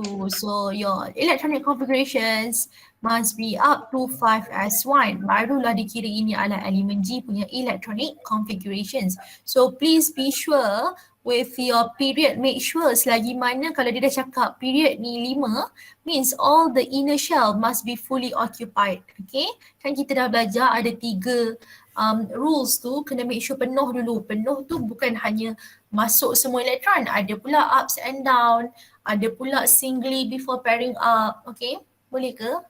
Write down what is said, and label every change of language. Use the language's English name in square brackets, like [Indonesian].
[English] So your electronic configurations must be up to 5s1. [Malay] Barulah dikira ini adalah elemen G punya electronic configurations. [English] So please be sure with your period, make sure [Malay] selagi mana kalau dia dah cakap period ni 5, [English] means all the inner shell must be fully occupied. [Malay] Okay, kan kita dah belajar ada 3 rules tu, kena make sure penuh dulu. Penuh tu bukan hanya masuk semua elektron, ada pula ups and down, ada pula [English] singly before pairing up. [Malay] Okay, boleh ke?